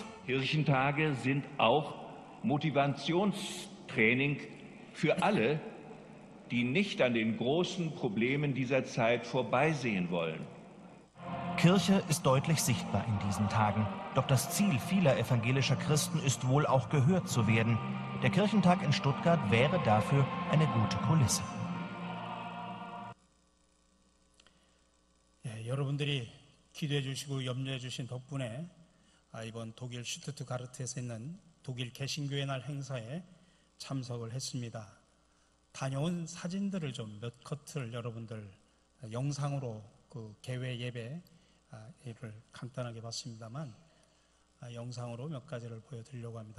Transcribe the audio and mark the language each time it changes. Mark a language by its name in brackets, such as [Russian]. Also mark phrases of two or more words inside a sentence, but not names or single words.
[German] Kirchentage sind auch Motivationstraining für alle, die nicht an den großen Problemen dieser Zeit vorbeisehen wollen. Kirche ist deutlich sichtbar in diesen Tagen. Doch das Ziel vieler evangelischer Christen ist wohl auch gehört zu werden. Der Kirchentag in Stuttgart wäre dafür eine gute Kulisse. [Korean] 여러분들이 기도해 주시고 염려해 주신 덕분에 이번 독일 슈투트가르트에서 있는 독일 개신교회 날 행사에 참석을 했습니다. 다녀온 사진들을 좀 몇 컷을 여러분들 영상으로 그 개회 예배를 간단하게 봤습니다만 영상으로 몇 가지를 보여드리려고 합니다.